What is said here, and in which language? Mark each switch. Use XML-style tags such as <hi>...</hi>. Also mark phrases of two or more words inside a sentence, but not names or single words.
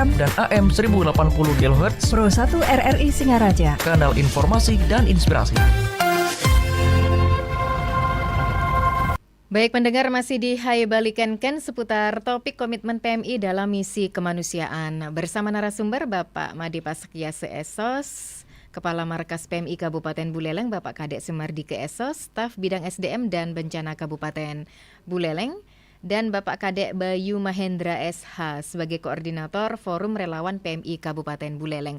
<id>dan AM 1080 kHz. Pro 1 RRI Singaraja. Kanal informasi dan inspirasi. Baik pendengar, masih di Hai Balikan Ken seputar topik komitmen PMI dalam misi kemanusiaan. Bersama narasumber Bapak Made Paskyase Esos, Kepala Markas PMI Kabupaten Buleleng, Bapak Kadek Semardike Esos, Staf Bidang SDM dan Bencana Kabupaten Buleleng, dan Bapak Kadek Bayu Mahendra SH sebagai Koordinator Forum Relawan PMI Kabupaten Buleleng.</id>